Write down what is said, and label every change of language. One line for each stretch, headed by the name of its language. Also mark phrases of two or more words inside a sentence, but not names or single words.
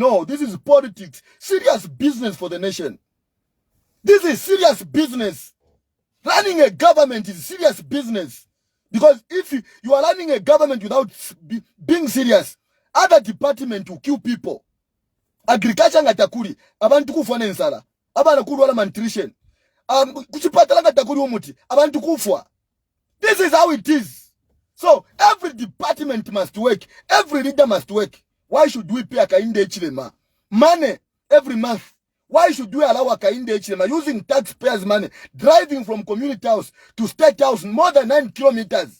English: No, this is politics. Serious business for the nation. This is serious business. Running a government is serious business. Because if you are running a government without being serious, other department will kill people.
Bemba: Agriculture ngatakuri, abantu kufa nensala. Abana kurwala malnutrition. Kuchipatala ngatakuri umuti, abantu kufa.
English: This is how it is. So every department must work. Every leader must work. Why should we pay Hakainde Hichilema money every month? Why should we allow Hakainde Hichilema using taxpayers' money, driving from community house to state house more than 9 kilometers?